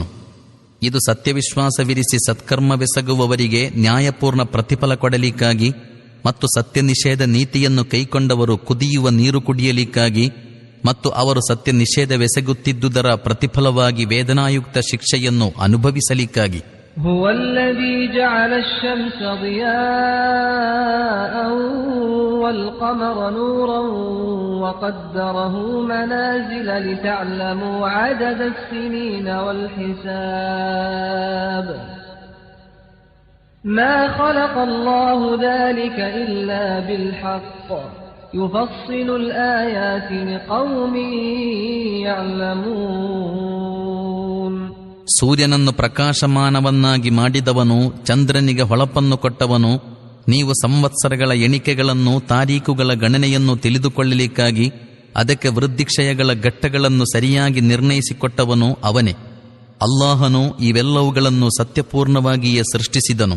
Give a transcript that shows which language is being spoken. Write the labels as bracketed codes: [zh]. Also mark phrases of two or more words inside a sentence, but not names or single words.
[kn] ಇದು ಸತ್ಯವಿಶ್ವಾಸವಿರಿಸಿ ಸತ್ಕರ್ಮವೆಸಗುವವರಿಗೆ ನ್ಯಾಯಪೂರ್ಣ ಪ್ರತಿಫಲ ಕೊಡಲಿಕ್ಕಾಗಿ ಮತ್ತು ಸತ್ಯ ನಿಷೇಧ ನೀತಿಯನ್ನು ಕೈಕೊಂಡವರು ಕುದಿಯುವ ನೀರು ಕುಡಿಯಲಿಕ್ಕಾಗಿ ಮತ್ತು ಅವರು ಸತ್ಯ ನಿಷೇಧವೆಸಗುತ್ತಿದ್ದುದರ ಪ್ರತಿಫಲವಾಗಿ ವೇದನಾಯುಕ್ತ ಶಿಕ್ಷೆಯನ್ನು ಅನುಭವಿಸಲಿಕ್ಕಾಗಿ. [ar] هو الذي جعل الشمس ضياء والقمر نورا وقدره منازل لتعلموا عدد السنين والحساب ما خلق الله ذلك إلا بالحق يفصل الآيات لقوم يعلمون. [kn] ಸೂರ್ಯನನ್ನು ಪ್ರಕಾಶಮಾನವನ್ನಾಗಿ ಮಾಡಿದವನು, ಚಂದ್ರನಿಗೆ ಹೊಳಪನ್ನು ಕೊಟ್ಟವನು, ನೀವು ಸಂವತ್ಸರಗಳ ಎಣಿಕೆಗಳನ್ನು ತಾರೀಖುಗಳ ಗಣನೆಯನ್ನು ತಿಳಿದುಕೊಳ್ಳಲಿಕ್ಕಾಗಿ ಅದಕ್ಕೆ ವೃದ್ಧಿಕ್ಷಯಗಳ ಘಟ್ಟಗಳನ್ನು ಸರಿಯಾಗಿ ನಿರ್ಣಯಿಸಿಕೊಟ್ಟವನು ಅವನೇ. ಅಲ್ಲಾಹನು ಇವೆಲ್ಲವುಗಳನ್ನು ಸತ್ಯಪೂರ್ಣವಾಗಿಯೇ ಸೃಷ್ಟಿಸಿದನು.